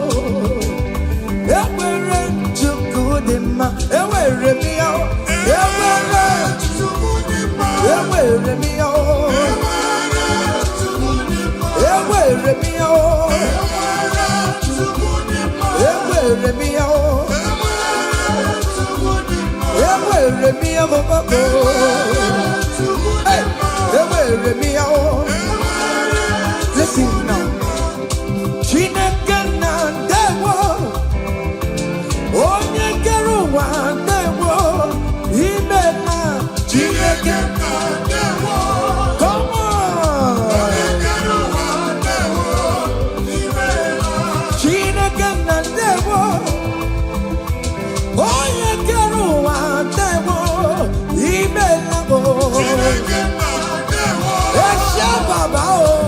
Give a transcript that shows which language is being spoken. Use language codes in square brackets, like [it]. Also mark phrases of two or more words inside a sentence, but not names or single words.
[en] Ever to good in my ever me out, ever to good in my ever me out, ever me out, ever me out. Listen now. [ig] Chineke na ndewo. Onye kere ụwa ndewo. Imela. Chineke na ndewo. [en] Come on. [ig] Onye kere ụwa ndewo. Imela. Chineke na ndewo. Onye kere ụwa ndewo. Imela. Chineke na ndewo. [yo] Eshe baba o.